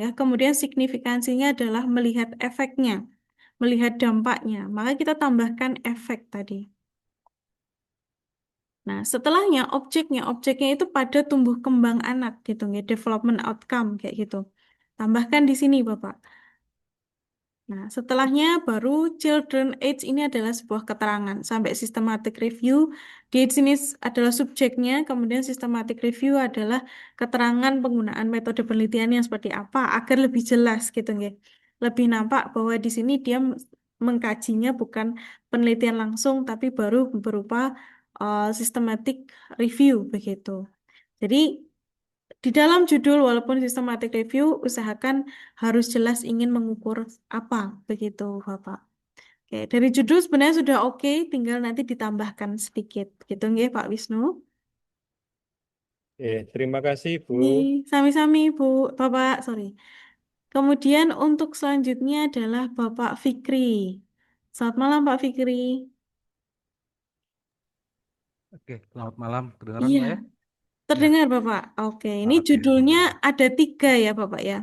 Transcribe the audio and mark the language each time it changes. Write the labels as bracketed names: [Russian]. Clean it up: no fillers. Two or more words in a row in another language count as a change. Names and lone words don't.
[Indonesian] Kemudian signifikansinya adalah melihat efeknya, melihat dampaknya. Maka kita tambahkan efek tadi. Nah, setelahnya objeknya itu pada tumbuh kembang anak gitu ya, [English] development outcome [Indonesian] kayak gitu. Tambahkan di sini, Bapak. Nah, setelahnya baru [English] children age [Indonesian] ini adalah sebuah keterangan sampai [English] systematic review. [Indonesian] Di sini adalah subjeknya, kemudian [English] systematic review [Indonesian] adalah keterangan penggunaan metode penelitian yang seperti apa agar lebih jelas gitu nggih. Lebih nampak bahwa di sini dia mengkajinya bukan penelitian langsung tapi baru berupa [English] systematic review [Indonesian] begitu. Jadi di dalam judul walaupun [English] systematic review, [Indonesian] usahakan harus jelas ingin mengukur apa, begitu Bapak. Oke, dari judul sebenarnya sudah oke, tinggal nanti ditambahkan sedikit. Gitu nggih Pak Wisnu. Terima kasih Bu. Ini sami-sami Bu, Bapak, sorry. Kemudian untuk selanjutnya adalah Bapak Fikri. Selamat malam Pak Fikri. Oke, selamat malam. Kedengaran Iya, Mbak ya? Ya, terdengar Bapak. Oke, ini oke, judulnya alhamdulillah. ada 3 ya Bapak ya.